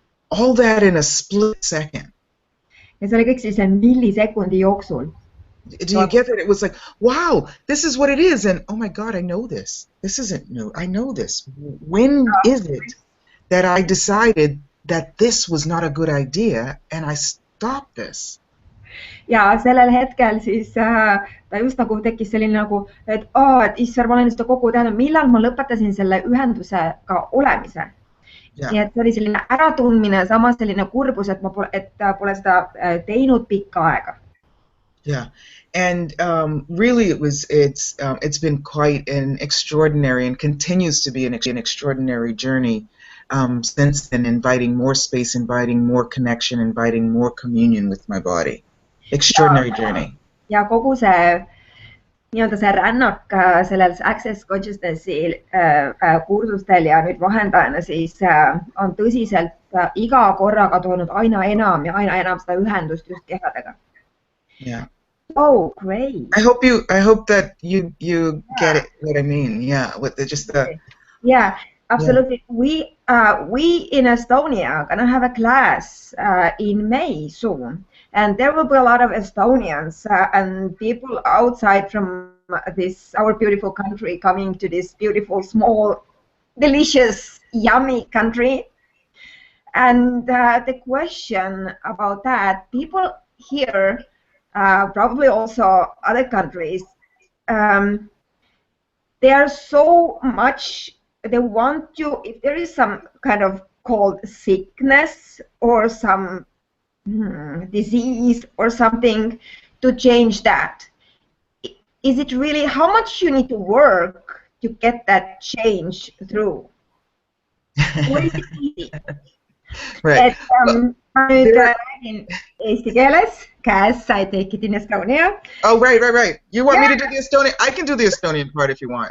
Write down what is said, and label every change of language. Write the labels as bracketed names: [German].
[English] All that in a split second. [Estonian] Ja see oli kõik siis millisekundi jooksul. [English] Do you get it? It was like, wow, this is what it is. And oh my God, I know this. This isn't new. I know this. When is it that I decided that this was not a good idea and I stopped this? [Estonian] Ja sellel hetkel siis ta just nagu tekkis selline nagu, et issand, ma olen seda kogu teadnud, millal ma lõpetasin selle ühendusega olemise. [English] Yeah. [Estonian] Nii et see oli selline äratundmine, samas selline kurbus, et pole seda teinud pikka aega. [English] Yeah, and really it's been quite an extraordinary and continues to be an extraordinary journey since then, inviting more space, inviting more connection, inviting more communion with my body. Extraordinary journey. [Estonian] Ja kogu see nii-öelda see rännak sellel Access Consciousnessi kursustel ja nüüd vahendajana siis on tõsiselt iga korraga toonud aina enam ja aina enam seda ühendust just kehadega. [English] Yeah. Oh, great. I hope that you get it, what I mean. Yeah, with just the. Yeah, absolutely. Yeah. We in Estonia are gonna have a class in May soon. And there will be a lot of Estonians and people outside from this, our beautiful country, coming to this beautiful, small, delicious, yummy country. And the question about that, people here, probably also other countries, they are so much, they want you, if there is some kind of called sickness or some disease or something, to change that. Is it really how much you need to work to get that change through? Or is it easy? Right. [Estonian] Ma nüüd räägin eesti keeles. [English] Kass, I take it in Estonia. Oh, right. You want me to do the Estonian? I can do the Estonian part if you want.